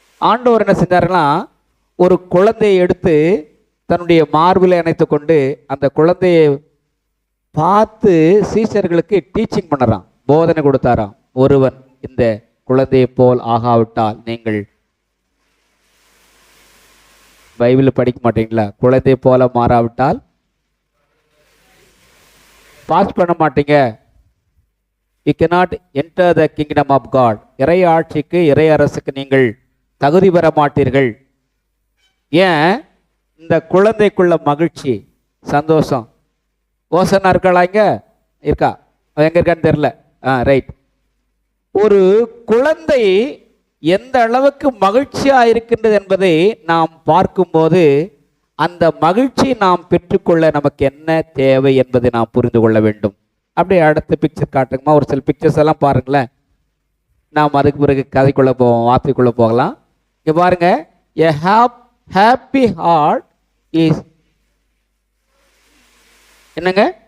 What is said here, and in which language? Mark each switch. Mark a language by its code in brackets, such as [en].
[ta] ஆண்டவர் என்ன செஞ்சாருன்னா, ஒரு குழந்தையை எடுத்து தன்னுடைய மார்பிலை அணைத்து கொண்டு அந்த குழந்தையை பார்த்து சீஷர்களுக்கு டீச்சிங் பண்ணுறான், போதனை கொடுத்தாராம். ஒருவன் இந்த குழந்தையை போல் ஆகாவிட்டால் நீங்கள் பைபிள் படிக்க மாட்டீங்களா? குழந்தையை போல மாறாவிட்டால் பாஸ் பண்ண மாட்டீங்க. [en] You cannot enter the kingdom of God. [ta] இறை ஆட்சிக்கு, இறை அரசுக்கு நீங்கள் தகுதி பெற மாட்டீர்கள். ஏன்? இந்த குழந்தைக்குள்ள மகிழ்ச்சி, சந்தோஷம். ஓசனா இருக்காளா? இங்க இருக்கா? எங்க இருக்கான்னு தெரியல. ரைட். ஒரு குழந்தை எந்த அளவுக்கு மகிழ்ச்சியா இருக்கின்றது என்பதை நாம் பார்க்கும்போது அந்த மகிழ்ச்சி நாம் பெற்றுக்கொள்ள நமக்கு என்ன தேவை என்பதை நாம் புரிந்து கொள்ள வேண்டும். அப்படியே அடுத்த பிக்சர் காட்டுங்கம்மா. ஒரு சில பிக்சர்ஸ் எல்லாம் பாருங்களேன். நாம் அதுக்கு பிறகு கதைக்குள்ள போவோம், வார்த்தைக்குள்ள போகலாம். இங்க பாருங்க, [en] a happy heart is [ta] என்னங்க?